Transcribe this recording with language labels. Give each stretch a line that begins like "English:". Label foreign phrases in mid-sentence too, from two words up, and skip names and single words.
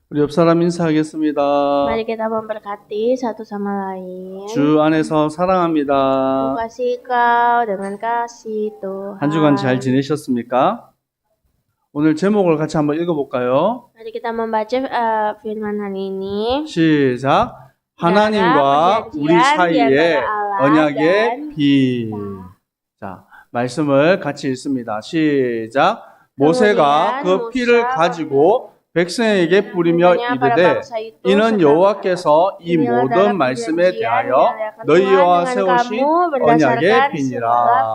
Korean: 우리 옆 사람 인사하겠습니다.
Indonesian: Mari kita memberkati satu sama lain.
Korean: 주 안에서 사랑합니다.
Indonesian: Kasih kau dengan kasih Tuhan.
Korean: 한 주간 잘 지내셨습니까? 오늘 제목을 같이 한번 읽어볼까요?
Indonesian: Mari kita membaca firman hari ini.
Korean: 시작. 하나님과 우리 사이에 언약의 비. 자, 말씀을 같이 읽습니다. 시작. 모세가 그 피를 가지고 백성에게 뿌리며 이르되 이는 여호와께서 이 모든 말씀에 대하여 너희와 세우신 언약의 비니라.